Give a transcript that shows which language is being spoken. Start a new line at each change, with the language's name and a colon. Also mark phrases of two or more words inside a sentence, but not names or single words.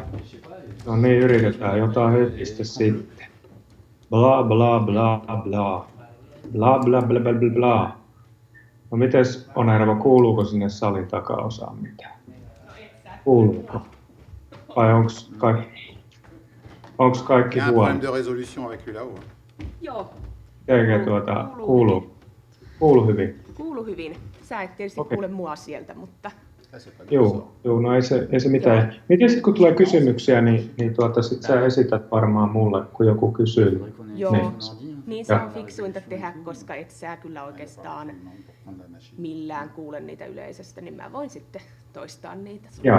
Finnish: No niin, yritetään jotain höpistä sitten. Bla bla bla bla. Bla bla bla bla bla bla. No mites Onerva, kuuluuko sinne salin takaosaan mitään? Kuuluuko? Vai onks kaikki huono?
French: de résolution avec lui là-haut.
Finnish: Joo. Eikö kuulu hyvin? Kuulu hyvin. Sä et tietysti kuule mua sieltä, mutta... Joo, no ei se mitään. Miten sitten kun tulee kysymyksiä, niin sit sä esität varmaan mulle, kun joku kysyy. Joo, niin se on fiksuinta tehdä, koska et sä kyllä oikeastaan millään kuule niitä yleisöstä, niin mä voin sitten toistaa niitä sulle.